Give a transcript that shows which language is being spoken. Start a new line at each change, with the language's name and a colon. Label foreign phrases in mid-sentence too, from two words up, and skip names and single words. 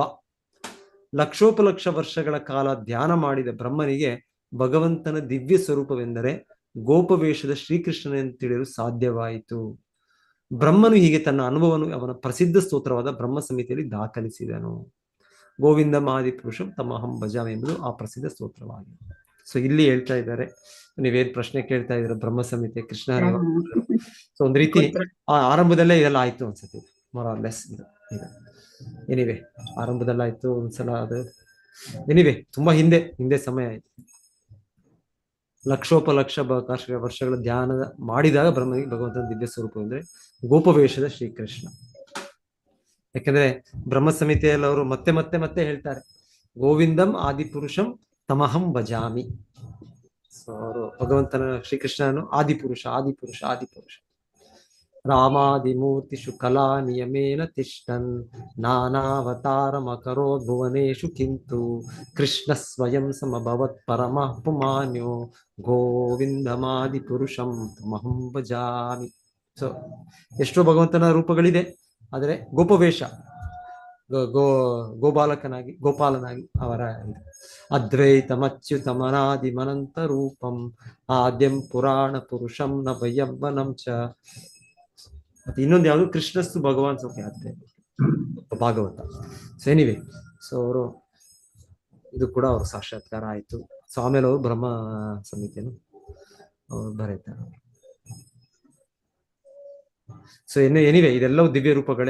Kannada: ಲಕ್ಷೋಪಲಕ್ಷ ವರ್ಷಗಳ ಕಾಲ ಧ್ಯಾನ ಮಾಡಿದ ಬ್ರಹ್ಮನಿಗೆ ಭಗವಂತನ ದಿವ್ಯ ಸ್ವರೂಪವೆಂದರೆ ಗೋಪವೇಶದ ಶ್ರೀಕೃಷ್ಣನೆಂದು ತಿಳಿಯಲು ಸಾಧ್ಯವಾಯಿತು. ಬ್ರಹ್ಮನು ಹೀಗೆ ತನ್ನ ಅನುಭವವನ್ನು ಅವನ ಪ್ರಸಿದ್ಧ ಸ್ತೋತ್ರವಾದ ಬ್ರಹ್ಮ ಸಂಹಿತೆಯಲ್ಲಿ ದಾಖಲಿಸಿದನು.
Sanskrit: ಗೋವಿಂದ ಮಾದಿ ಪುರುಷಂ ತಮಹಂ ಭಜಾಮಿ
Kannada: ಎಂಬುದು ಆ ಪ್ರಸಿದ್ಧ ಸ್ತೋತ್ರವಾಗಿದೆ. ಸೊ ಇಲ್ಲಿ ಹೇಳ್ತಾ ಇದ್ದಾರೆ, ನೀವೇನ್ ಪ್ರಶ್ನೆ ಕೇಳ್ತಾ ಇದ್ದೀರ ಬ್ರಹ್ಮ ಸಂಹಿತೆ ಕೃಷ್ಣ. ಸೊ ಒಂದ್ ರೀತಿ ಆ ಆರಂಭದಲ್ಲೇ ಇದೆಲ್ಲ ಆಯ್ತು ಅನ್ಸುತ್ತೆ, ಮೊರಾರ್ಲೆಸ್ ಇದು. ಎನಿವೆ ಆರಂಭದಲ್ಲಾಯ್ತು ಒಂದ್ಸಲ, ಅದು ಎನಿವೆ ತುಂಬಾ ಹಿಂದೆ ಸಮಯ ಆಯ್ತು. ಲಕ್ಷೋಪಲಕ್ಷ ವರ್ಷಗಳ ಧ್ಯಾನ ಮಾಡಿದಾಗ ಬ್ರಹ್ಮನಿಗೆ ಭಗವಂತನ ದಿವ್ಯ ಸ್ವರೂಪ ಅಂದ್ರೆ ಗೋಪವೇಷದ ಶ್ರೀಕೃಷ್ಣ. ಯಾಕಂದ್ರೆ ಬ್ರಹ್ಮ ಸಂಹಿತೆಯಲ್ಲಿ ಅವರು ಮತ್ತೆ ಮತ್ತೆ ಮತ್ತೆ ಹೇಳ್ತಾರೆ,
Sanskrit: ಗೋವಿಂದಂ ಆದಿಪುರುಷಂ ತಮಹಂ ಭಜಾಮಿ.
Kannada: ಸೊ ಅವರು ಭಗವಂತನ ಶ್ರೀಕೃಷ್ಣನು ಆದಿಪುರುಷ ಆದಿಪುರುಷ ಆದಿಪುರುಷ.
Sanskrit: ರಾಮಾದಿಮೂರ್ತಿಷು ಕಲಾ ನಿಯಮೇನ ತಿಷ್ಟನ್ ನಾನಾವತಾರಮಕರೋದ್ ಭುವನೇಶು ಕಿಂತು ಕೃಷ್ಣ ಸ್ವಯಂ ಸಮಭವತ್ ಪರಮಃ ಪುಮಾನ್ಯೋ ಗೋವಿಂದಮಾದಿ ಪುರುಷಂ ತಮಹಂ ಭಜಾಮಿ.
Kannada: ಸೊ ಎಷ್ಟೋ ಭಗವಂತನ ರೂಪಗಳಿದೆ, ಆದರೆ ಗೋಪವೇಷ ಗೋಪಾಲನಾಗಿ ಅವರ
Sanskrit: ಅದ್ವೈತಮಚ್ಯುತಮನಾದಿಮನಂತ ರೂಪಂ ಆದ್ಯಂ ಪುರಾಣ ಪುರುಷಂ ನ ವಯವ್ವನಂ ಚ.
Kannada: ಮತ್ತೆ ಇನ್ನೊಂದು ಯಾವುದು
Sanskrit: ಕೃಷ್ಣಸ್ತು ಭಗವಾನ್ ಸೌಖ್ಯ
Kannada: ಭಾಗವತ.
English: so anyway,
Kannada: ಸೊ ಅವರು ಇದು ಕೂಡ ಅವ್ರ ಸಾಕ್ಷಾತ್ಕಾರ ಆಯ್ತು. ಸೊ ಆಮೇಲೆ ಅವರು ಬ್ರಹ್ಮ ಸಂಹಿತೆಯನ್ನು ಅವರು ಬರೀತಾರೆ.
English: so anyway
Kannada: ಇದೆಲ್ಲವೂ ದಿವ್ಯ ರೂಪಗಳೇ.